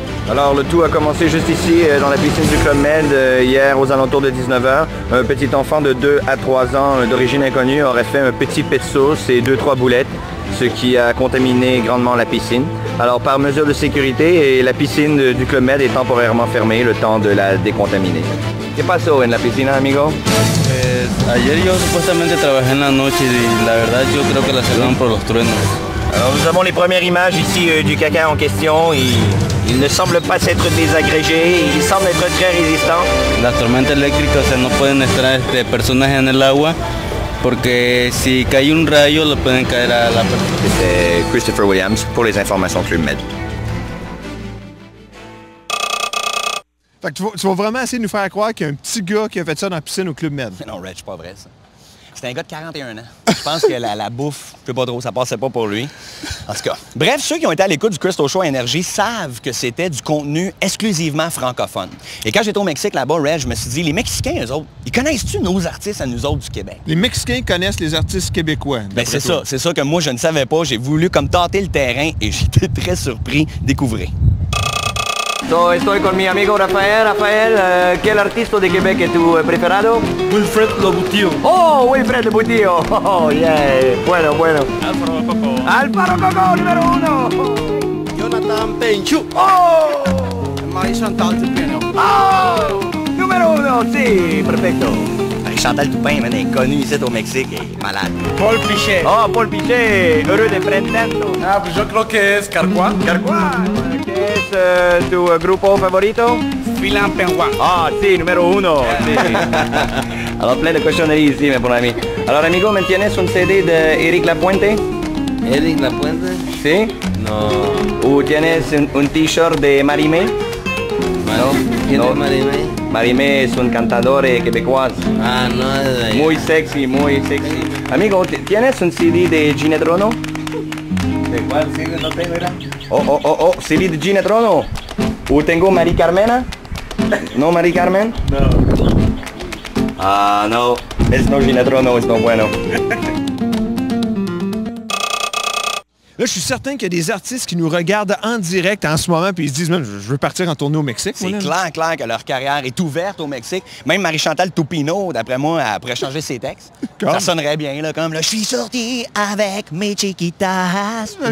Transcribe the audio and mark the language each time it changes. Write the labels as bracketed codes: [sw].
[fr] Alors, le tout a commencé juste ici, dans la piscine du Club Med, hier aux alentours de 19h. Un petit enfant de 2 à 3 ans d'origine inconnue aurait fait un petit pet de sauce et 2-3 boulettes, ce qui a contaminé grandement la piscine. Alors, par mesure de sécurité, la piscine du Club Med est temporairement fermée le temps de la décontaminer. [es] ¿Qué pasó en la piscina, amigo? Ayer yo supuestamente trabajé en la noche y la verdad yo creo que la cerraron por los truenos. [fr] Alors, nous avons les premières images ici du caca en question et Il ne semble pas s'être désagrégé, il semble être très résistant. [es] Las tormentas eléctricas, o sea, no pueden estar personas en el agua porque si cae un rayo, le pueden caer a la persona. [fr] C'était Christopher Williams pour les informations Club Med. Fait que tu vas vraiment essayer de nous faire croire qu'il y a un petit gars qui a fait ça dans la piscine au Club Med. Non, Reg, c'est pas vrai, ça. C'est un gars de 41 ans. Je pense que la bouffe, je sais pas trop, ça passait pas pour lui. En tout cas. Bref, ceux qui ont été à l'écoute du Crystal Show Énergie savent que c'était du contenu exclusivement francophone. Et quand j'étais au Mexique, là-bas, Reg, je me suis dit, les Mexicains, eux autres, ils connaissent-tu nos artistes à nous autres du Québec? Les Mexicains connaissent les artistes québécois. Ben c'est ça. C'est ça que moi, je ne savais pas. J'ai voulu comme tâter le terrain et j'étais très surpris de découvrir. [es] Estoy con mi amigo Rafael. Rafael, ¿quel artista de Québec es tu preferado? Wilfred Lobutillo. Oh, Wilfred Lobutillo. [en] Oh, yeah. [es] Bueno. Alfaro Coco. Alfaro Coco, número 1. Jonathan Penchu. Oh, Marie-Chantal Dupino. oh, número 1. Sí, perfecto. [fr] Chantal Toupin, man, est connu ici au Mexique et malade. [es] Paul Pichet. [fr] Oh, Paul Pichet, heureux de presentando. [es] Ah, pues yo creo que es Carquois. Carquois, ¿qué es tu grupo favorito? Philan Penhua. Ah, sí, número 1. Sí. [fr] Alors, plein de cochonneries ici, mes bons amis. [es] Alors, amigo, ¿me tienes un CD de Eric Lapuente? Eric Lapuente. ¿Sí? No. ¿O tienes un t-shirt de Marimé? ¿Quién No. es Marimé? Marimé es un cantador quebecois. Ah, no es de allá. Muy sexy, muy sexy. Amigo, ¿tienes un CD de Gina Trono? ¿De cuál sigue? No tengo, ¿verdad? Oh, CD de Gina Trono. ¿O tengo Mari Carmena? ¿No, Mari Carmen? No. Ah, no. Es no Gina Trono, es no bueno. [fr] Là, je suis certain qu'il y a des artistes qui nous regardent en direct en ce moment puis ils se disent, man, je veux partir en tournée au Mexique. C'est moi, là. clair que leur carrière est ouverte au Mexique. Même Marie-Chantal Toupino, d'après moi, elle pourrait changer ses textes. Comme? Ça sonnerait bien, là, comme « Je suis sorti avec mes chiquitas ».